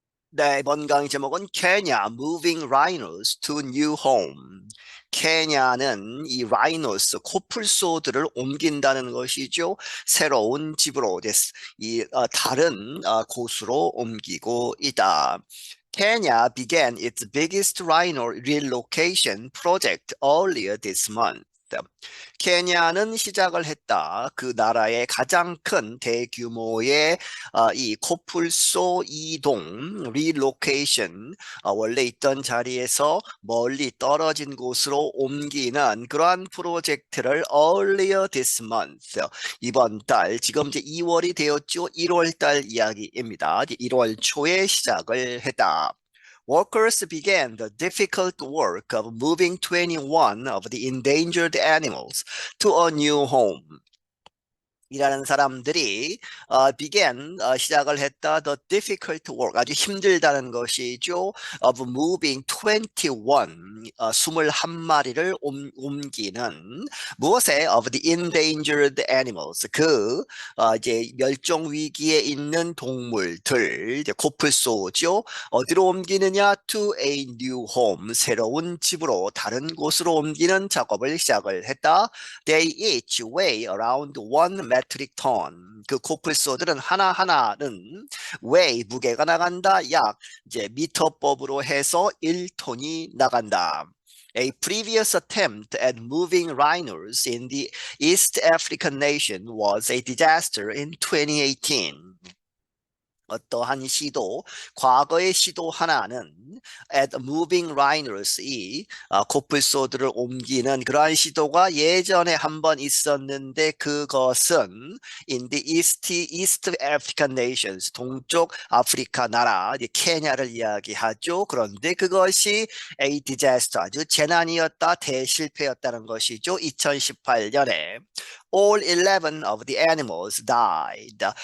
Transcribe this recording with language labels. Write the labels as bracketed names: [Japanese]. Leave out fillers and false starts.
[Korean] 네, 이번 강의 제목은 [English] Kenya Moving Rhinos to New Home. [Korean] 케냐는 이 라이노스, 코뿔소들을 옮긴다는 것이죠. 새로운 집으로 다른 곳으로 옮기고 있다. [English] Kenya began its biggest rhino relocation project earlier this month. [Korean] 케냐는 시작을 했다. 그 나라의 가장 큰 대규모의 이 코뿔소 이동, 리로케이션, 원래 있던 자리에서 멀리 떨어진 곳으로 옮기는 그러한 프로젝트를 [English] earlier this month, [Korean] 이번 달, 지금 이제 2월이 되었죠. 1월 달 이야기입니다. 1월 초에 시작을 했다. [English] Workers began the difficult work of moving 21 of the endangered animals to a new home. [Korean] 일하는 사람들이 시작을 했다. [English] The difficult work, [Korean] 아주 힘들다는 것이죠. [English] Of moving 21, [Korean] 21마리를 옮기는 무엇에? [English] Of the endangered animals, [Korean] 이제 멸종 위기에 있는 동물들, 이제 코뿔소죠. 어디로 옮기느냐? [English] To a new home, [Korean] 새로운 집으로, 다른 곳으로 옮기는 작업을 시작을 했다. [English] They each weigh around 1 metric ton. [Korean] 그 코뿔소들은 하나하나는 weigh, 무게가 나간다. 약 이제 미터법으로 해서 1톤이 나간다. [English] A previous attempt at moving rhinos in the East African nation was a disaster in 2018. [Korean] 어떠한 시도, 과거의 시도 하나는 [English] at moving rhinos, [Korean] 코뿔소들을 옮기는 그러한 시도가 예전에 한번 있었는데 그것은 [English] in the East African nations, [Korean] 동쪽 아프리카 나라, 케냐를 이야기하죠. 그런데 그것이 [English] a disaster, [Korean] 아주 재난이었다, 대실패였다는 것이죠. 2018년에 [English] all 11 of the animals died.